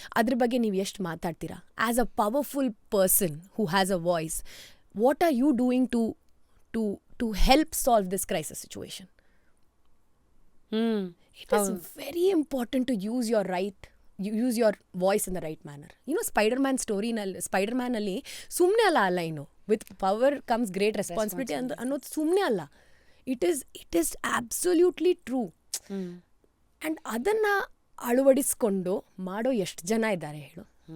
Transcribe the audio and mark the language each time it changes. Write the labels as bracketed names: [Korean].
[Kannada] ಅದ್ರ ಬಗ್ಗೆ ನೀವು ಎಷ್ಟು ಮಾತಾಡ್ತೀರಾ? [English] As a powerful person who has a voice, what are you doing to help solve this crisis situation? It is very important to use your voice in the right manner. [Kannada] Spider-Man story-ನಲ್ಲಿ, ಸ್ಪೈಡರ್-ಮ್ಯಾನಲ್ಲಿ ಸುಮ್ಮನೆ ಅಲ್ಲ ಆ line, [English] with power comes great responsibility [Kannada] ಅನ್ನೋದು ಸುಮ್ಮನೆ ಅಲ್ಲ. [English] It is absolutely true. [Kannada] And ಅದನ್ನು ಅಳವಡಿಸ್ಕೊಂಡು ಮಾಡೋ ಎಷ್ಟು ಜನ ಇದ್ದಾರೆ ಹೇಳು?